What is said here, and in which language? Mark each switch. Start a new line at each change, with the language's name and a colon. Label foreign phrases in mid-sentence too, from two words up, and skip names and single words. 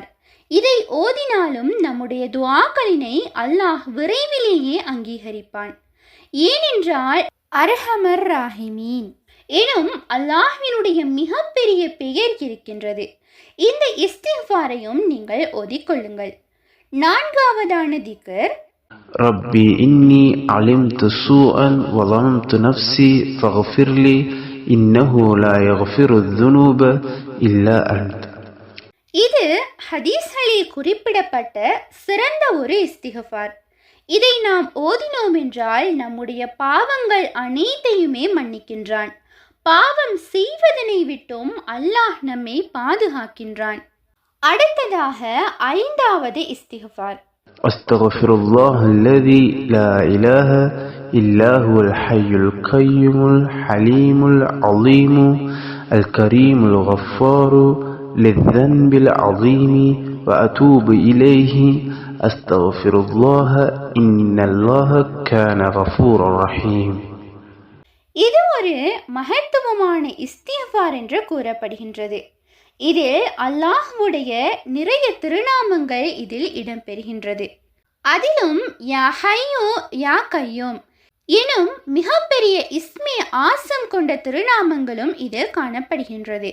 Tamil: இதை ஓதினாலும் நம்முடைய துஆக்களினை அல்லாஹ் விரைவிலேயே அங்கீகரிப்பான். ஏனென்றால்
Arabic: أرحم الراحمين
Tamil: எனும் அல்லாஹ்வினுடைய மிகப்பெரிய பெயர் இருக்கின்றது. இந்த இஸ்திக்ஃபாரையும் நீங்கள் ஓதிக்கொள்ளுங்கள். நான்காவதான திக்ர்,
Arabic: ربي إني علمت سوءا وظلمت نفسي فاغفر لي إنه لا يغفر الذنوب إلا أنت.
Tamil: இது ஹதீஸ்களில் குறிப்பிடப்பட்ட சிறந்த ஒரு இஸ்திகஃபார். இதை நாம் ஓதினோம் என்றால் நம்முடைய பாவங்கள் அனைத்தையுமே மன்னிக்கின்றான். பாவம் செய்வதனை விட்டும் அல்லாஹ் நம்மை பாதுகாக்கின்றான். அடுத்ததாக 5வது இஸ்திகஃபார்.
Arabic: أستغفر الله الذي لا إله إلا هو الحي القيوم الحليم العظيم الكريم الغفار للذنب العظيم وأتوب إليه أستغفر الله إن الله كان غفورا رحيم.
Tamil: இது ஒரு மகத்துவமான இஸ்திகஃபார் என்று கூறப்படுகின்றது. இதில் அல்லாஹ்வுடைய நிறைய திருநாமங்கள் இதில் இடம்பெறுகின்றது. அதிலும்
Arabic: يا حي يا قيوم
Tamil: எனும் மிகப்பெரிய
Urdu: اسم اعظم
Tamil: கொண்ட திருநாமங்களும் இதில் காணப்படுகின்றது.